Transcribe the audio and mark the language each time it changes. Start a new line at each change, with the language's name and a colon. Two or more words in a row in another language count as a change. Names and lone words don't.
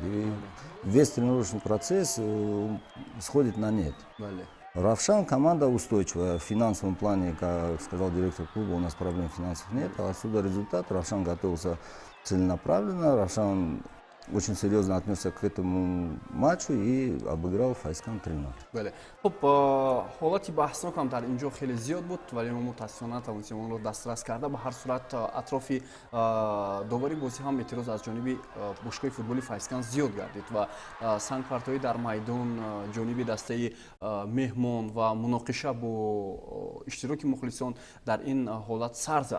Russian: И весь тренировочный процесс сходит на нет. Равшан команда устойчивая в финансовом плане, как сказал директор клуба, у нас проблем финансовых нет. А отсюда результат. Равшан готовился целенаправленно. Равшан очень серьезно отнесся к этому матчу и обыграл Файзканд 3-0.
Tajik: Хуб, ҳолати баҳснокам дар инҷо хеле зиёд буд, вале мо мутаассифона натавонистем онро дастрас карда. Ба ҳар сурат атрофи довари бозӣ ҳам эътироз аз ҷониби бошгоҳи футболи Файзканд зиёд гардид ва сангпартоӣ дар майдон ҷониби дастаи меҳмон ва муноқиша бо иштироки мухлисон дар ин ҳолат сар зад.